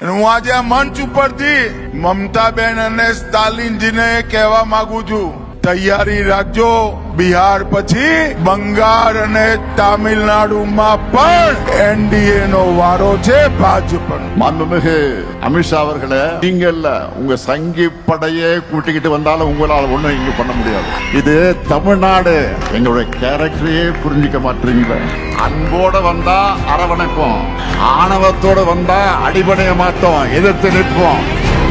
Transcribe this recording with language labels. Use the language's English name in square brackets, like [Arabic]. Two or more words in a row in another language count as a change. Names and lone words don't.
[Gujarati] હું આજે આ મંચ ઉપરથી મમતાબેન અને સ્ટાલિનજીને કહેવા માંગુ છું, તૈયારી રાખજો, બિહાર પછી બંગાળ અને તામિલનાડુમાં પણ એનડીએ નો વારો છે ભાજપ. [Tamil] மாண்புமிகு அமித்ஷா அவர்களே, நீங்க இல்ல உங்க சங்கி படையே கூட்டிக்கிட்டு வந்தாலும் உங்களால் ஒண்ணும் இங்க பண்ண முடியாது. இது தமிழ்நாடு. எங்களுடைய கேரக்டரையே புரிஞ்சுக்க மாட்டீங்களா? அன்போட வந்தா அரவணைப்போம், ஆணவத்தோட வந்தா அடிபடைய மாட்டோம், எதிர்த்து நிற்போம்.